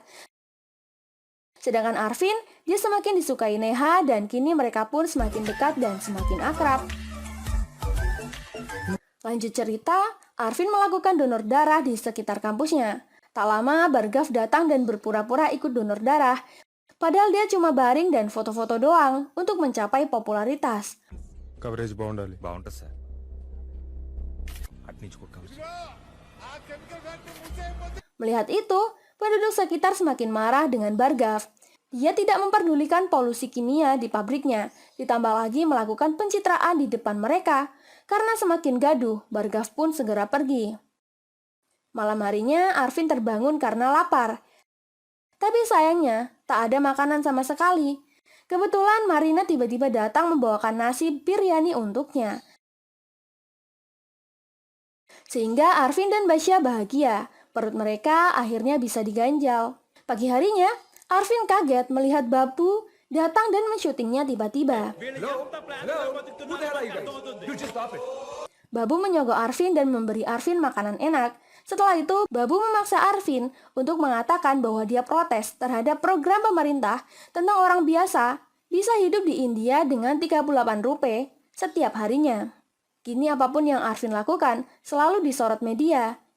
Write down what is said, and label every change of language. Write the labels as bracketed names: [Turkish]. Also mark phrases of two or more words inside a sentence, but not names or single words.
[Indonesian] Sedangkan Arvin, dia semakin disukai Neha dan kini mereka pun semakin dekat dan semakin akrab. Lanjut cerita, Arvin melakukan donor darah di sekitar kampusnya. Tak lama, Bhargav datang dan berpura-pura ikut donor darah. Padahal dia cuma baring dan foto-foto doang untuk mencapai popularitas. [Telugu] కవరేజ్ బాగుండాలి. బాగుంటుంది సార్ అటు నుంచి కూడా కవర్ చేయి. [Indonesian] Melihat itu, penduduk sekitar semakin marah dengan Bhargav. Dia tidak memperdulikan polusi kimia di pabriknya, ditambah lagi melakukan pencitraan di depan mereka. Karena semakin gaduh, Bhargav pun segera pergi. Malam harinya, Arvin terbangun karena lapar. Tapi sayangnya, tak ada makanan sama sekali. Kebetulan Marina tiba-tiba datang membawakan nasi biryani untuknya. Sehingga Arvin dan Basya bahagia, perut mereka akhirnya bisa diganjal. Pagi harinya, Arvin kaget melihat Babu datang dan mensyutingnya tiba-tiba. [English] Hello? Who the hell are you guys? You just stop it. [Indonesian] Babu menyogok Arvin dan memberi Arvin makanan enak. Setelah itu, Babu memaksa Arvin untuk mengatakan bahwa dia protes terhadap program pemerintah tentang orang biasa bisa hidup di India dengan Rp38 setiap harinya. Kini apapun yang Arvin lakukan selalu disorot media.